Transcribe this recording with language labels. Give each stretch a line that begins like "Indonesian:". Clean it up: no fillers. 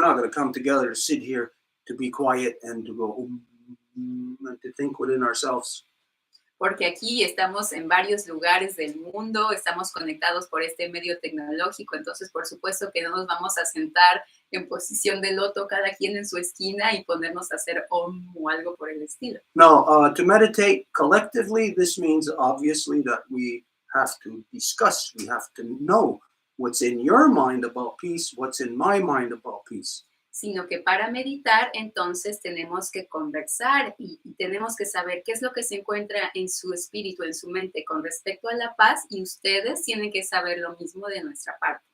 English: We're not going to come together to sit here to be quiet and to go and to think within ourselves.
Spanish: porque aquí estamos en varios lugares del mundo, estamos conectados por este medio tecnológico, entonces por supuesto que no nos vamos a sentar en posición de loto cada quien en su esquina y ponernos a hacer om o algo por el estilo.
English: No, to meditate collectively, this means obviously that we have to discuss, we have to know what's in your mind about peace, what's in my mind about peace.
Spanish: Sino que para meditar, entonces tenemos que conversar y tenemos que saber qué es lo que se encuentra en su espíritu, en su mente con respecto a la paz, y ustedes tienen que saber lo mismo de nuestra parte.